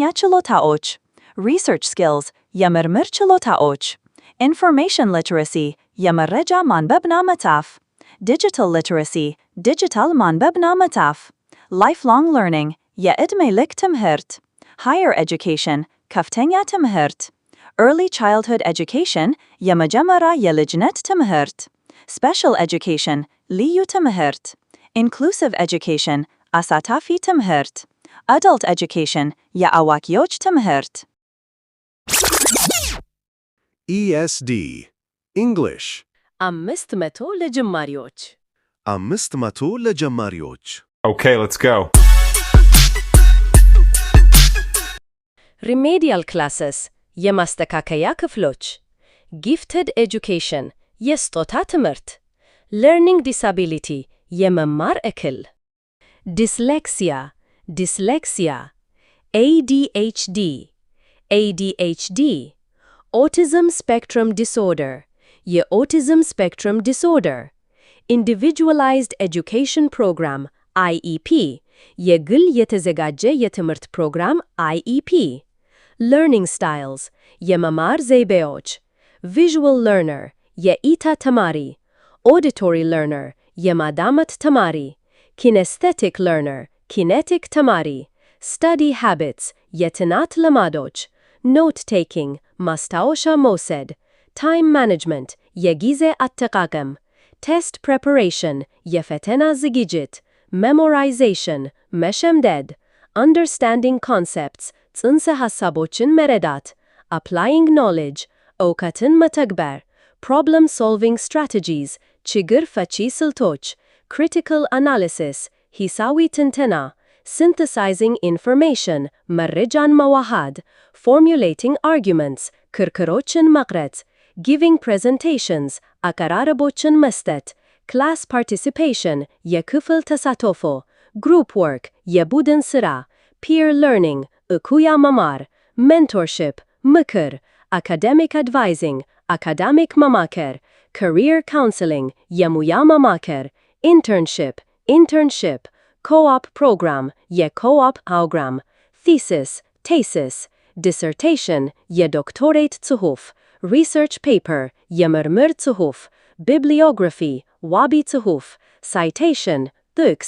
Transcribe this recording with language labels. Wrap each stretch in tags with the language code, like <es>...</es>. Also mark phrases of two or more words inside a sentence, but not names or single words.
<am>ችሎታዎች</am> <en>Research skills</en> <am>የምርምር ችሎታዎች</am> <en>Information literacy</en> <am>የመረጃ ማንበብና መጻፍ</am> <en>Digital literacy</en> <am>ዲጂታል ማንበብና መጻፍ</am> <en>Lifelong learning</en> <am>የዕድሜ ልክ ትምህርት</am> <en>Higher education</en> <am>ከፍተኛ ትምህርት</am> <en>Early childhood education</en> <am>የመጀመሪያ የልጅነት ትምህርት</am> <en>Special education</en> <am>ልዩ ትምህርት</am> <en>Inclusive education</en> <am>አሳታፊ ትምህርት</am> <en>Adult education</en> <am>የአዋቂዎች ትምህርት</am> <en>ESD English</en> <am>500 ለጀማሪዎች 500 ለጀማሪዎች</am> <en>Okay, let's go. Remedial classes</en> <am>የማስተካከያ ክፍሎች</am> <en>Gifted education</en> <am>የስጦታ ትምህርት</am> <en>Learning disability</en> <am>የመማር እክል</am> <en>Dyslexia ADHD Autism spectrum disorder የautism spectrum disorder Individualized education program IEP</en> <am>የግል የተዘጋጀ የትምህርት ፕሮግራም</am> <en>IEP Learning styles</en> <am>የመማር ዘይቤዎች</am> <en>Visual learner</en> <am>የኢታ ተማሪ</am> <en>Auditory learner</en> <am>የማዳመጥ ተማሪ</am> <en>Kinesthetic learner kinetic ተማሪ Study habits</en> <am>የጥናት ልማዶች</am> <en>Note taking</en> <am>ማስታወሻ መውሰድ</am> <en>Time management</en> <am>የጊዜ አጠቃቀም</am> <en>Test preparation</en> <am>የፈተና ዝግጅት</am> <en>Memorization መሸምደድ Understanding concepts ጽንሰ</en> <am>ሐሳቦችን መረዳት</am> <en>Applying knowledge</en> <am>እውቀትን መተግበር</am> <en>Problem solving strategies</en> <am>ችግር ፈቺ ስልቶች</am> <en>Critical analysis</en> <am>ሂሳዊ ትንተና</am> <en>Synthesizing information</en> <am>መረጃን መዋሃድ</am> <en>Formulating arguments</en> <am>ክርክሮችን መቅረጽ</am> <en>Giving presentations</en> <am>አቀራረቦችን መስጠት</am> <en>Class participation</en> <am>የክፍል ተሳትፎ</am> <en>Group work</en> <am>የቡድን ሥራ</am> <en>Peer learning</en> <am>እኩያ መማር</am> <en>Mentorship ምክር Academic advising academic መማከር Career counseling</en> <am>የሙያ መማከር</am> <en>Internship Co-op program የco-op ፕሮግራም Thesis Dissertation</en> <am>የዶክቶሬት ጽሑፍ</am> <en>Research paper</en> <am>የምርምር ጽሑፍ</am> <en>Bibliography</en> <am>ዋቢ ጽሑፍ</am> <en>Citation ጥቅስ</en>